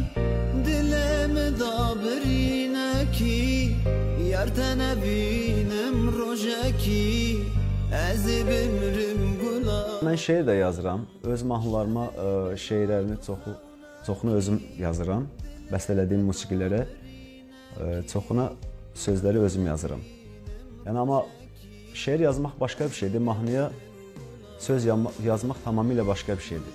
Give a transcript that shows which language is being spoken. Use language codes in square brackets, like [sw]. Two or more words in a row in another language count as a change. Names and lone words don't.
[az] دلم دا برینکی یار تنبینم روژکی از bimrim gula. Mən şeir də yazıram. Öz mahnılarıma şeirlərini çoxunu özüm yazıram. Bəstələdiyim musiqilərə çoxuna sözləri özüm yazıram. Yəni amma şeir yazmaq başqa bir şeydir. Mahnıya söz yazmaq tamamilə başqa bir şeydir.